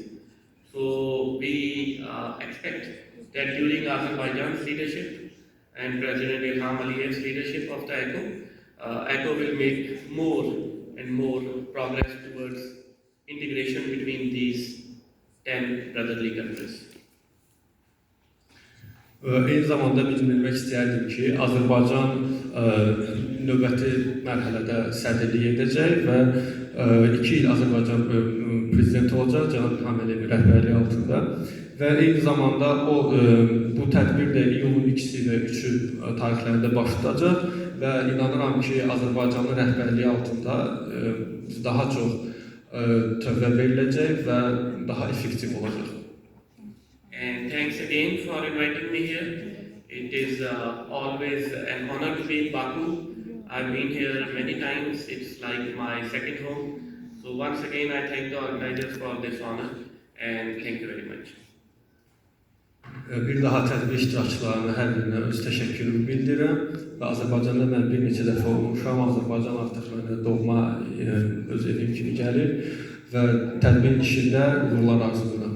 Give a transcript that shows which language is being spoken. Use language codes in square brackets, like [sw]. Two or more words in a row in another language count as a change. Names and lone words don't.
[en] So we expect that during Azerbaijan's leadership and President Ilham Aliyev's leadership of the ECHO will make more and more progress towards integration between these 10 brotherly countries. [az] Eyni zamanda bildirmək istəyərdim ki, Azərbaycan növbəti mərhələdə sədrlik edəcək və 2 il Azərbaycan prezidenti olacaq Cənab İlham Əliyevin rəhbərliyi altında və eyni zamanda bu tədbir də iyulun 2-si və 3-ü tarixlərində baş tutacaq və inanıram ki, Azərbaycanın rəhbərliyi altında daha çox tövbə veriləcək və daha effektiv olacaq. [en] And thanks again for inviting me here. It is always an honor to be in Baku. I've been here many times. It's like my second home. So once again, I thank the organizers for this honor and thank you very much. [az] Bir daha tədbir iştirakçılarına hər birinə öz təşəkkürümü bildirirəm və Azərbaycanda mən bir neçə dəfə olmuşam. Azərbaycan artıq mənə doğma öz evim kimi gəlir və tədbirin işində uğurlar arzulayıram.